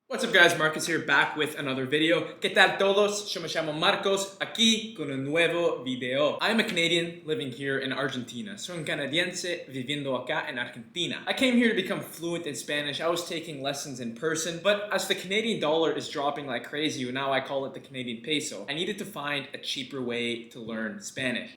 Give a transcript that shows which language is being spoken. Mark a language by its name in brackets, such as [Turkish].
[English] What's up guys, Marcos here, back with another video. [Spanish] ¿Qué tal todos? Yo me llamo Marcos, aquí con un nuevo video. [English] I'm a Canadian living here in Argentina. [Spanish] Soy un canadiense viviendo acá en Argentina. [English] I came here to become fluent in Spanish. I was taking lessons in person, but as the Canadian dollar is dropping like crazy, now I call it the Canadian peso, I needed to find a cheaper way to learn Spanish.